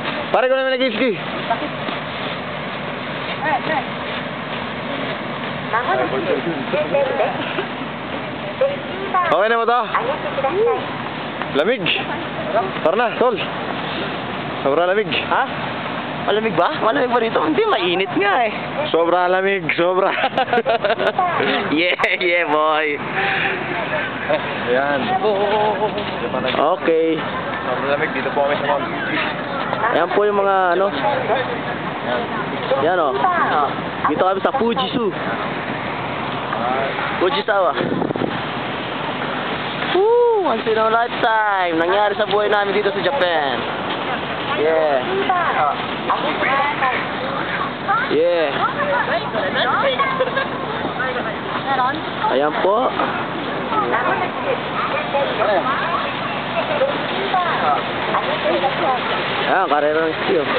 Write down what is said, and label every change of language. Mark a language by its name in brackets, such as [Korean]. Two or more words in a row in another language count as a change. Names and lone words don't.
[Filipino] Pare ko naman nag-ski. Okay na mo to? Lamig. Tara na, tol. Sobrang lamig. Ha? Malamig ba? Malamig ba dito? Hindi, mainit nga eh. Sobrang lamig, sobra. [English] Yeah, yeah, boy. [Filipino] Ayan. [English] Okay. [Filipino] Sobrang lamig, dito po kami sa Mount Fuji. Ayan po yung mga ano. Yan o. Dito kami sa Fujisu. Fujisawa. [English] Woo! Once in a lifetime. [Filipino] Nangyari sa buhay namin dito sa Japan. [English] Yeah. Yeah. [Filipino] Ayan po. Ayan, karera ng ski.